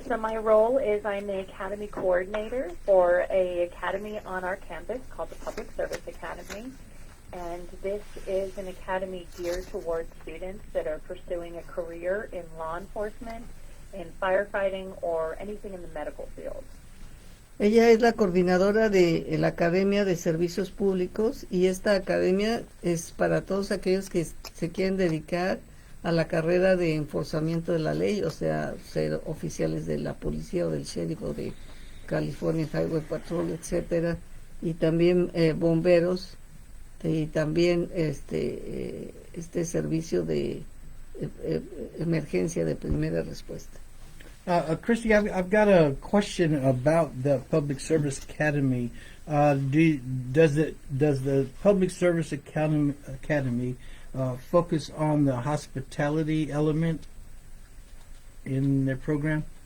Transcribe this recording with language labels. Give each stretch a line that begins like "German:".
English: So my role is I'm the academy coordinator for a academy on our campus called the Public Service Academy. And this is an academy geared towards students that are pursuing a career in law enforcement, in firefighting, or anything in the medical field.
Spanish: Ella es la coordinadora de la Academia de Servicios Públicos y esta academia es para todos aquellos que se quieren dedicar a la carrera de enforzamiento de la ley, o sea, ser oficiales de la policía o del sheriff o de California Highway Patrol, etcétera, y también bomberos y también este servicio de emergencia de primera respuesta.
English: Christy, I've got a question about the Public Service Academy. Does the Public Service Academy focus on the hospitality element in their program?